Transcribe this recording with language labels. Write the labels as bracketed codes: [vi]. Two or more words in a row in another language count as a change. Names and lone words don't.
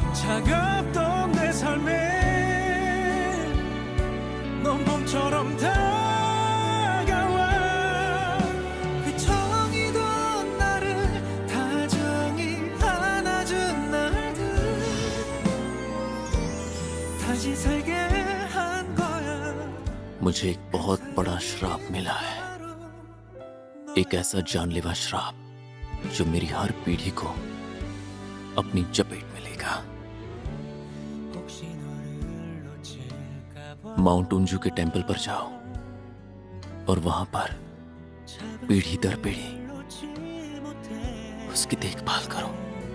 [ko] 차갑던 내 삶에 넌 봄처럼 다가와 휘청이던 나를 다정히 안아준 날들 다시 살게 한 거야. [hi] मुझे एक बहुत बड़ा श्राप मिला है, एक ऐसा जानलेवा श्राप जो मेरी हर पीढ़ी को अपनी चपेट में लेगा। माउंट उंजू के टेंपल पर जाओ और वहां पर पीढ़ी दर पीढ़ी उसकी देखभाल करो।